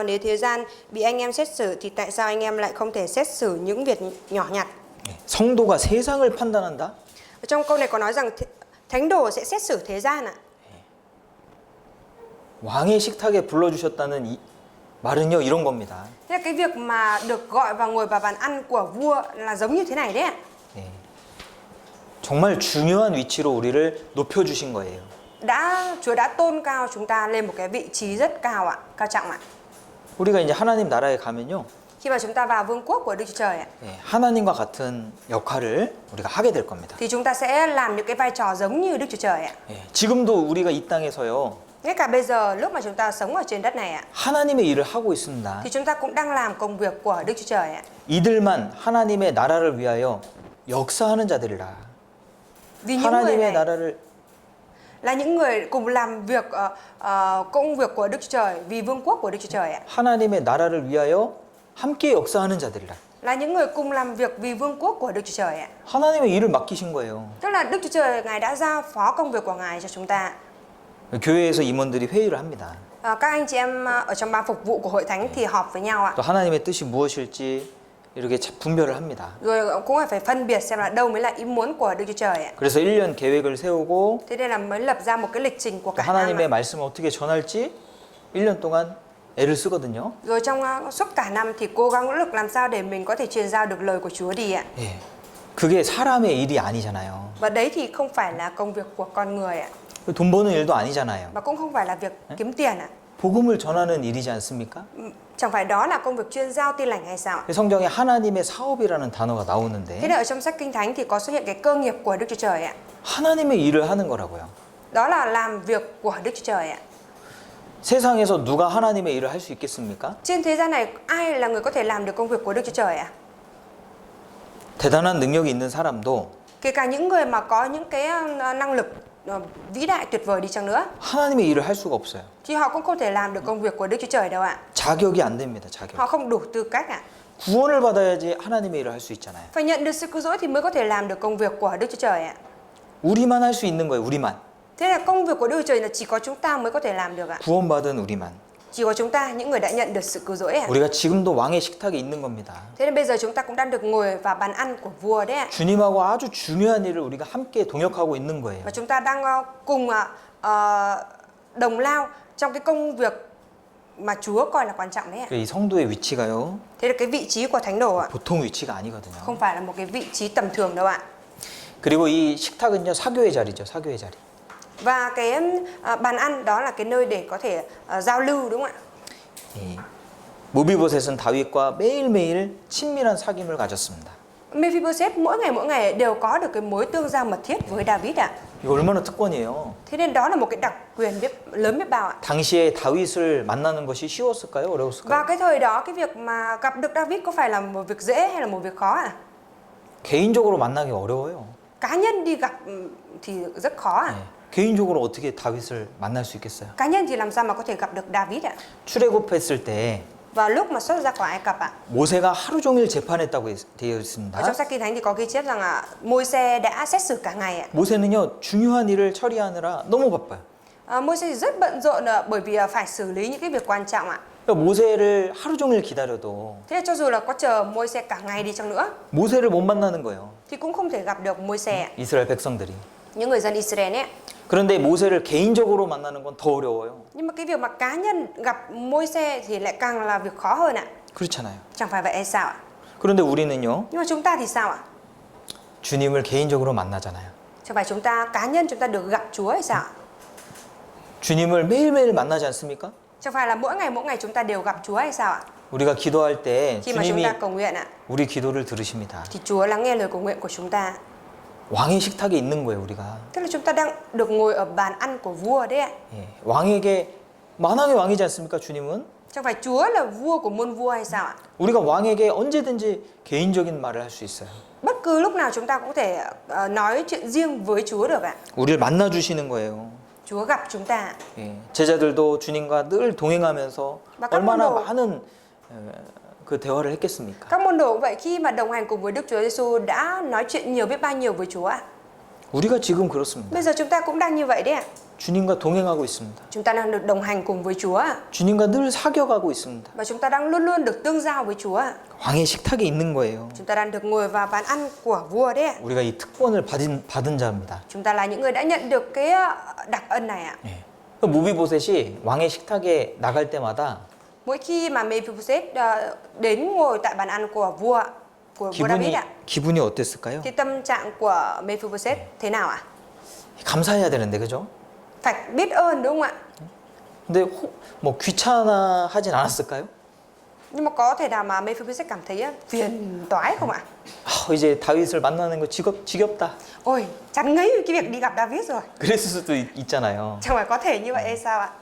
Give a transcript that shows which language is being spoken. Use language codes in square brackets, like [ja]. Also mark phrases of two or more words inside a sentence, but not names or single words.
[vi] Nếu thế gian bị anh em xét xử thì tại sao anh em lại không thể xét xử những việc nhỏ nhặt? [ko] 성도가 세상을 판단한다? [vi] Ở trong câu này có nói rằng thánh đồ sẽ xét xử thế gian ạ. [ko] 왕의 식탁에 불러주셨다는 이 말은요 이런 겁니다. [vi] Thế là cái việc mà được gọi vào ngồi vào bàn ăn của vua là giống như thế này đấy ạ. [ko] 정말 중요한 위치로 우리를 높여주신 거예요. [vi] Chúa đã tôn cao chúng ta lên một cái vị trí rất cao ạ, cao trọng ạ. [ko] 우리가 이제 하나님 나라에 가면요. [vi] Khi mà chúng ta vào vương quốc của Đức Chúa Trời ạ, [ko] 하나님과 같은 역할을 우리가 하게 될 겁니다. [vi] thì chúng ta sẽ làm những cái vai trò giống như Đức Chúa Trời ạ. [ko] 지금도 우리가 이 땅에서요. [vi] Ngay cả bây giờ lúc mà chúng ta sống ở trên đất này ạ, [ko] 하나님의 일을 하고 있습니다. [vi] thì chúng ta cũng đang làm công việc của Đức Chúa Trời ạ. [ko] 이들만 하나님의 나라를 위하여 역사하는 자들이라. [vi] Vì những người [ko] 하나님의 [vi] này [ko] 나라를 [vi] là những người cùng làm việc công việc của Đức Chúa Trời, vì vương quốc của Đức Chúa Trời ạ. [ko] 하나님의 나라를 위하여 함께 역사하는 자들이라. [vi] Là những người cùng làm việc vì vương quốc của Đức Chúa Trời ạ. [ko] 하나님의 일을 맡기신 거예요. [vi] Tức là Đức Chúa Trời Ngài đã giao phó công việc của Ngài cho chúng ta. [ko] 교회에서 임원들이 회의를 합니다. [vi] Các anh chị em ở trong ban phục vụ của hội thánh thì họp với nhau ạ. [ko] 또 하나님의 뜻이 무엇일지 이렇게 분별을 합니다. [vi] Rồi cũng phải phân biệt xem là đâu mới là ý muốn của Đức Chúa Trời ạ. [ko] 그래서 1년 계획을 세우고 [vi] Thế nên là mới lập ra một cái lịch trình của [ko] 또 [vi] cả năm [ko] 하나님의 [vi] ạ. [ko] 말씀을 어떻게 전할지 1년 동안 애를 쓰거든요. [vi] Rồi trong suốt cả năm thì cố gắng nỗ lực làm sao để mình có thể truyền giao được lời của Chúa đi ạ. [ko] 예. 그게 사람의 일이 아니잖아요. [vi] Và đấy thì không phải là công việc của con người ạ. [ko] 돈 버는 일도 아니잖아요. [vi] Mà cũng không phải là việc kiếm tiền ạ. [ko] 복음을 전하는 일이지 않습니까? [vi] Chẳng phải đó là công việc chuyên giao tin lành hay sao ạ? [ko] 성경에 하나님의 사업이라는 단어가 [vi] Thế [ko] 나오는데 [vi] nên ở trong sách Kinh Thánh thì có xuất hiện cái cơ nghiệp của Đức Chúa Trời ạ. [ko] 하나님의 일을 하는 거라고요. [vi] Đó là làm việc của Đức Chúa Trời ạ. [ko] 세상에서 누가 하나님의 일을 할 수 있겠습니까? [vi] Trên thế gian này ai là người có thể làm được công việc của Đức Chúa Trời ạ? [ko] 대단한 능력이 있는 사람도 [vi] Kể cả những người mà có những cái năng lực vĩ đại tuyệt vời đi chăng nữa [ko] 하나님의 일을 할 수가 없어요. [vi] thì họ cũng không thể làm được công việc của Đức Chúa Trời đâu ạ. [ko] 자격이 안 됩니다. 자격. [vi] Họ không đủ tư cách ạ. [ko] 구원을 받아야지 하나님의 일을 할 수 있잖아요. [vi] Phải nhận được sự cứu rỗi thì mới có thể làm được công việc của Đức Chúa Trời ạ. [ko] 우리만 할 수 있는 거예요. 우리만. [vi] Thế là công việc của Đức Chúa Trời là chỉ có chúng ta mới có thể làm được ạ. [ko] 구원받은 우리만. [vi] Chỉ có chúng ta, những người đã nhận được sự cứu rỗi ạ. [ko] 우리가 지금도 왕의 식탁에 있는 겁니다. [vi] Thế nên bây giờ chúng ta cũng đang được ngồi vào bàn ăn của vua đấy ạ. [ko] 주님하고 아주 중요한 일을 우리가 함께 동역하고 있는 거예요. [vi] Và chúng ta đang cùng đồng lao trong cái công việc mà Chúa coi là quan trọng đấy ạ. [ko] 이 성도의 위치가요. [vi] Thế là cái vị trí của thánh đồ ạ, [ko] 보통 위치가 아니거든요. [vi] không phải là một cái vị trí tầm thường đâu ạ. [ko] 그리고 이 식탁은요 사교의 자리죠. 사교의 자리. [vi] Và cái bàn ăn đó là cái nơi để có thể giao lưu, đúng không ạ? [ko] 이 무비보셋은 다윗과 매일매일 친밀한 사귐을 가졌습니다. [vi] Mephibosheth mỗi ngày đều có được cái mối tương giao mật thiết với David ạ. [ko] 이거 얼마나 특권이에요. [vi] Thế nên đó là một cái đặc quyền lớn biết bao ạ. [ko] 당시에 다윗을 만나는 것이 쉬웠을까요? 어려웠을까요? [vi] Và cái thời đó cái việc mà gặp được David có phải là một việc dễ hay là một việc khó ạ? [ko] 개인적으로 만나기 어려워요. [vi] Cá nhân đi gặp thì rất khó ạ. [ko] 네. 개인적으로 어떻게 다윗을 만날 수 있겠어요? [vi] Cá nhân thì làm sao mà có thể gặp được David ạ? [ko] 출애굽했을 때 [vi] Vào lúc mà xuất ra khỏi Ai Cập ạ, [ko] 모세가 하루 종일 재판했다고 되어 [vi] ở [ko] 있습니다. [vi] trong sách Kinh Thánh thì có ghi chép rằng Môi-se đã xét xử cả ngày ạ. [ko] 모세는요 중요한 일을 처리하느라 너무 바빠요. [vi] Môi-se thì rất bận rộn bởi vì phải xử lý những cái việc quan trọng ạ. [ko] 그러니까 모세를 하루 종일 기다려도 [vi] Thế nên cho dù là có chờ Môi-se cả ngày đi chăng nữa [ko] 모세를 못 만나는 거예요. [vi] thì cũng không thể gặp được Môi-se ạ. [ko] 이스라엘 백성들이. [vi] Những người dân Israel ấy. [ko] 그런데 모세를 개인적으로 만나는 건 더 어려워요. [vi] Nhưng mà cái việc mà cá nhân gặp Môi-se thì lại càng là việc khó hơn ạ. [ko] 그렇잖아요. [vi] Chẳng phải vậy hay sao ạ? [ko] 그런데 우리는요 [vi] Nhưng mà chúng ta thì sao ạ? [ko] 주님을 개인적으로 만나잖아요. [vi] Chẳng phải chúng ta cá nhân chúng ta được gặp Chúa hay sao ạ? [ko] 주님을 매일매일 만나지 않습니까? [vi] Chẳng phải là mỗi ngày chúng ta đều gặp Chúa hay sao ạ? [ko] 우리가 기도할 때 [vi] Khi mà chúng [ko] 주님이 [vi] ta cầu nguyện ạ, [ko] 우리 기도를 들으십니다. [vi] thì Chúa lắng nghe lời cầu nguyện của chúng ta. [ko] 왕의 식탁에 있는 거예요, 우리가. [vi] Tức là chúng ta đang được ngồi ở bàn ăn của vua đấy ạ. [ko] 예, 왕에게 만왕의 왕이지 않습니까, 주님은? [vi] Chẳng phải Chúa là vua của muôn vua hay sao ạ? [ko] 우리가 왕에게 언제든지 개인적인 말을 할 수 있어요. [vi] Bất cứ lúc nào chúng ta cũng có thể nói chuyện riêng với Chúa được ạ. [ko] 우리를 만나 주시는 거예요. [vi] Chúa gặp chúng ta. [ko] 예, 제자들도 주님과 늘 동행하면서 [vi] Và các [ko] 얼마나 [vi] môn đồ- [ko] 많은 그 대화를 했겠습니까? [vi] Các môn đồ cũng vậy, khi mà đồng hành cùng với Đức Chúa Giêsu đã nói chuyện nhiều biết bao nhiêu với Chúa ạ. [ko] 우리가 지금 그렇습니다. [vi] Bây giờ chúng ta cũng đang như vậy đấy ạ. [ko] 주님과 동행하고 있습니다. [vi] Chúng ta đang được đồng hành cùng với Chúa ạ. [ko] 주님과 늘 사겨가고 있습니다. [vi] Và chúng ta đang luôn luôn được tương giao với Chúa ạ. [ko] 왕의 식탁에 있는 거예요. [vi] Chúng ta đang được ngồi vào bàn ăn của vua đấy ạ. [ko] 우리가 이 특권을 받은 자입니다. [vi] Chúng ta là những người đã nhận được cái đặc ân này ạ. [ko] 예. 그 무비보셋이 왕의 식탁에 나갈 때마다 [vi] Mỗi khi mà Mephibosheth đến ngồi tại bàn ăn của vua David ạ, [ko] 기분이 어땠을까요? [vi] thì tâm trạng của Mephibosheth thế nào ạ? [ko] 감사해야 되는데 그죠? [vi] Phải biết ơn đúng không ạ? [ko] 근데 뭐 귀찮아하진 않았을까요? [vi] Nhưng mà có thể nào mà Mephibosheth cảm thấy phiền toái không ạ? [ko] 이제 다윗을 만나는 거 지겹다. [vi] Ôi, chán ngấy cái việc đi gặp David rồi. [ko] 그랬을 수도 있잖아요. [vi] Chẳng phải có thể như vậy hay sao ạ?